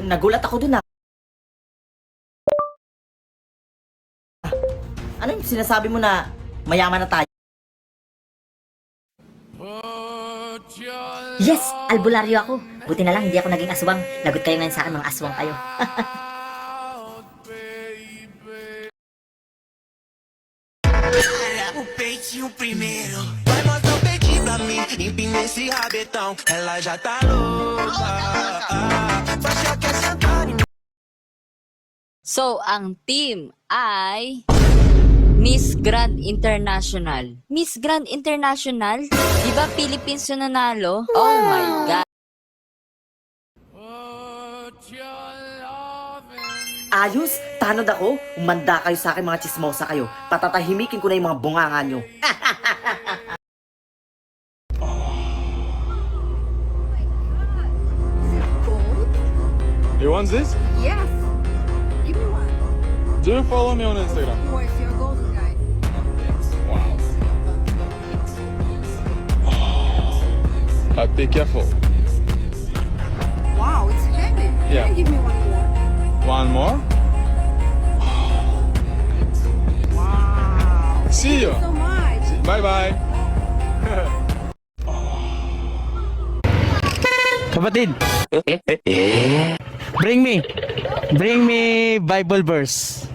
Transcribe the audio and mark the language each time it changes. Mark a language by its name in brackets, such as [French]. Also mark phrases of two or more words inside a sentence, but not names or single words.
[Filipino] Nagulat ako dun Ano yung sinasabi mo na mayaman na tayo? [English] Yes! [Filipino] Albularyo ako. Buti na lang hindi ako naging aswang. Lagot kayo ngayon sa akin, mga aswang kayo. [Portuguese] O peitinho primeiro. Vai mostrar o peitinho pra mim. Empina esse rabetão. Ela já tá louca. Faixa quer sentar em mim. [Filipino] So, ang team ay Miss Grand International. Miss Grand International? Di ba Philippines yung nanalo? [English] Oh my God. [Filipino] Ayos, tanod ako. Umanda kayo sa akin mga chismosa kayo. Patatahimikin ko na yung mga bunganga nyo. [English] You want this? Yes. Give me one. Do you follow me on Instagram? Boy, if you're a golden guy. Be careful. Wow, it's heavy. Yeah. Can you give me one more? One more. Wow. See you. So much. Bye bye. Kapatid. Bring me Bible verse.